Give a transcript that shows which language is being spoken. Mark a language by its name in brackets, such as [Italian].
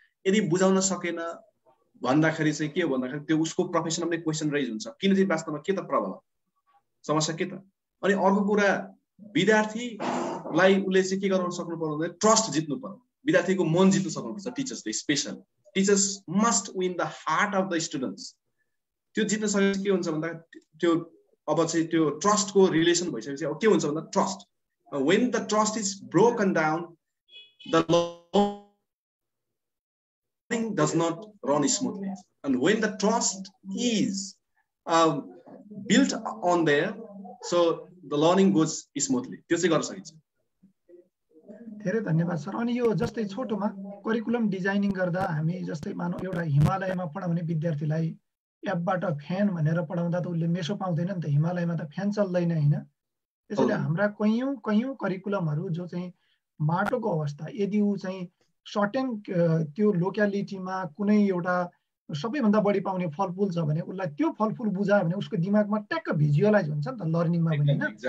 [Nepali] यदि बुझाउन सकेन भन्दाखेरि चाहिँ के हो भन्दाखेरि त्यो उसको प्रोफेसनमा पनि क्वेसन रेज हुन्छ, किन चाहिँ वास्तवमा के त प्रब्लम समस्या के त। अनि अर्को कुरा विद्यार्थीलाई उसले चाहिँ के गर्न सक्नु पर्यो भने ट्रस्ट जित्नु पर्यो, विद्यार्थीको मन जित्नु सक्नुपर्छ टिचर्सले। [English] Special teachers must win the heart of the students. [Nepali] त्यो जित्न सकेपछि के हुन्छ भन्दा त्यो अब चाहिँ त्यो ट्रस्टको रिलेसन भइसकेपछि अब के हुन्छ भन्दा trust, [English] when the trust is broken down the learning does not run smoothly, and when the trust is built on there, so the learning goes smoothly. [Nepali] त्यो चाहिँ गर्न सकिन्छ। धेरै धन्यवाद सर। अनि यो जस्तै छोटोमा करिकुलम डिजाइनिङ गर्दा हामी जस्तै मानौ एउटा हिमालयमा पढाउने विद्यार्थीलाई एपबाट फ्यान भनेर पढाउँदा त उसले मेसो पाउँदैन नि त, हिमालयमा त फ्यान चल्दैन हैन। त्यसैले हाम्रा कयौं करिकुलमहरू जो चाहिँ माटोको अवस्था, यदि ऊ चाहिँ सर्टेन त्यो लोक्यालिटीमा कुनै एउटा सबैभन्दा बढी पाउने फलफुल छ भने उसलाई त्यो फलफुल बुझायो भने उसको दिमागमा ट्याक्क भिजुअलाइज हुन्छ नि त लर्निङमा पनि हैन।